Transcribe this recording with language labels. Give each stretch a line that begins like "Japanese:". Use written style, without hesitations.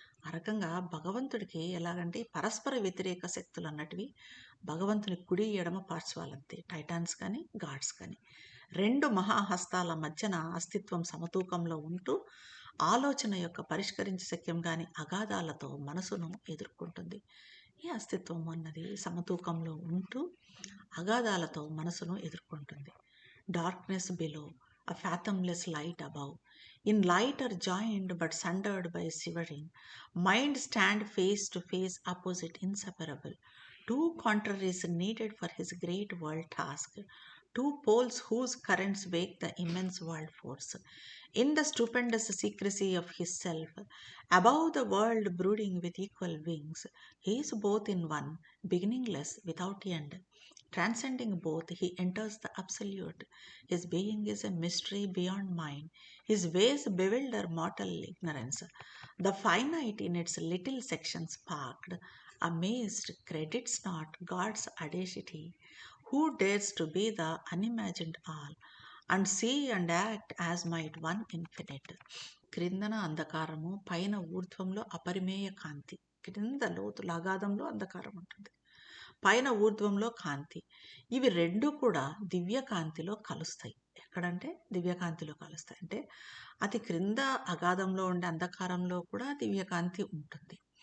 Telugu: ఆ రకంగా భగవంతుడికి ఎలాగంటే పరస్పర వ్యతిరేక శక్తులు అన్నటివి భగవంతుని కుడి ఎడమ పార్శ్వాలంతే, టైటాన్స్ కానీ గాడ్స్ కానీ. రెండు మహాహస్తాల మధ్యన అస్తిత్వం సమతూకంలో ఉంటూ ఆలోచన యొక్క పరిష్కరించ శక్యం కాని అగాధాలతో మనసును ఎదుర్కొంటుంది. ఈ అస్తిత్వం అన్నది సమతూకంలో ఉంటూ అగాధాలతో మనసును ఎదుర్కొంటుంది.
English: Darkness below, a fathomless light above. In light are joined but sundered by shivering. Mind stand face to face, opposite, inseparable. Two contraries needed for his great world task. Two poles whose currents wake the immense world force. In the stupendous secrecy of his self, above the world brooding with equal wings, he is both in one, beginningless, without end. Transcending both, he enters the absolute. His being is a mystery beyond mind. His ways bewilder mortal ignorance. The finite in its little sections parked, amazed, credits not God's audacity. Who dares to be the unimagined all, and see and act as might one infinite?
Telugu: క్రిందన అంధకారము, పైన ఊర్ధ్వంలో అపరిమేయ కాంతి. క్రింద లోతుల అగాధంలో అంధకారం ఉంటుంది, పైన ఊర్ధ్వంలో కాంతి. ఇవి రెండు కూడా దివ్యకాంతిలో కలుస్తాయి. ఎక్కడంటే దివ్యకాంతిలో కలుస్తాయి అంటే అతి క్రింద అగాధంలో ఉండే అంధకారంలో కూడా దివ్యకాంతి ఉంటుంది.